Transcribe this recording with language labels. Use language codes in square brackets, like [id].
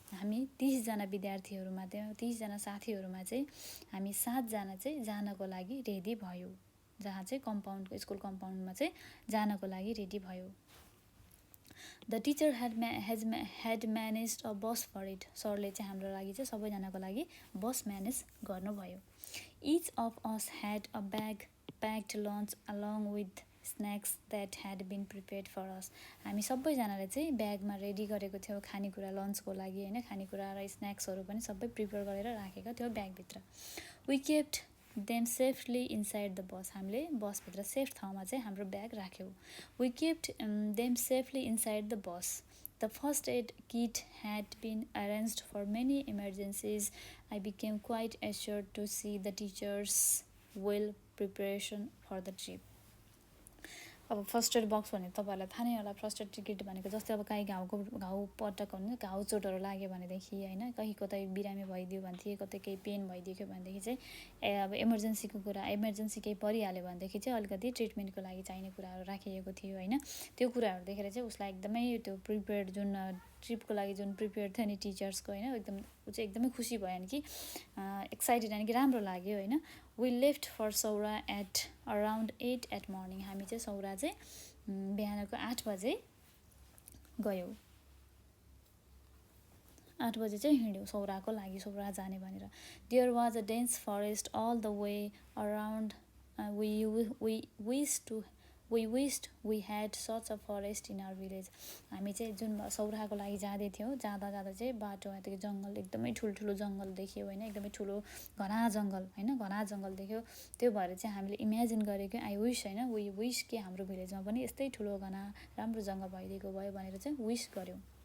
[ne] हामी 30 जना विद्यार्थीहरूमा 30 जना साथीहरूमा चाहिँ हामी 7 जना चाहिँ जानको लागि रेडी भयो, जहाँ चाहिँ कम्पाउन्डको स्कुल कम्पाउन्डमा चाहिँ जानको लागि रेडी भयो। [en] The teacher had managed a bus for it. [ne] सरले चाहिँ हाम्रो लागि चाहिँ सबैजनाको लागि बस म्यानेज गर्नुभयो। [en] Each of us had a bag packed lunch along with snacks that had been prepared for us. [ne] हामी सबैजनाले चाहिँ ब्यागमा रेडी गरेको थियो खानेकुरा लन्चको लागि हैन, खानेकुरा र स्न्याक्सहरू पनि सबै प्रिपेयर गरेर राखेको थियो ब्यागभित्र। [en] We kept them safely inside the bus. [ne] हामीले बसभित्र सेफ ठाउँमा चाहिँ हाम्रो ब्याग राख्यौँ। [en] We kept them safely inside the bus. The first aid kit had been arranged for many emergencies. I became quite assured to see the teachers' well preparation for the trip. [ne] अब first aid box भने तपाईँहरूलाई थाहा नै होला। First aid kit भनेको जस्तै अब कहीँ घाउ पटक हुन्छ, घाउ चोटहरू लाग्यो भनेदेखि होइन, कहीँ कतै बिरामी भइदियो भनेदेखि, कतै केही पेन भइदियो भनेदेखि चाहिँ अब इमर्जेन्सीको कुरा, इमर्जेन्सी केही परिहाल्यो भनेदेखि चाहिँ अलिकति ट्रिटमेन्टको लागि चाहिने कुराहरू राखिएको थियो होइन। त्यो कुराहरू देखेर चाहिँ उसलाई एकदमै त्यो प्रिपेयर्ड जुन ट्रिपको लागि जुन प्रिपेयर थियो नि टिचर्सको होइन, एकदम ऊ चाहिँ एकदमै खुसी भयो नि कि एक्साइटेड यानि कि राम्रो लाग्यो होइन। [en] We left for Saura at around 8 at morning. [ne] हामी चाहिँ सौरा चाहिँ बिहानको 8 बजे गयौँ, 8 बजे चाहिँ हिँड्यौँ सौराको लागि, सौरा जाने भनेर। [en] There was a dense forest all the way around. We wished we had such a forest in our village. [ne] हामी चाहिँ जुन सौराको लागि जाँदै थियौँ, जाँदा चाहिँ बाटोमा त्यो जङ्गल एकदमै ठुल्ठुलो जङ्गल देख्यो होइन, एकदमै ठुलो घना जङ्गल होइन, घना जङ्गल देख्यो। त्यो भएर चाहिँ हामीले इमेजिन गरेको [en] I wish [ne] होइन, [en] we wish [ne] कि हाम्रो भिलेजमा पनि यस्तै ठुलो घना राम्रो जङ्गल भइदिएको भयो भनेर चाहिँ विस गऱ्यौँ।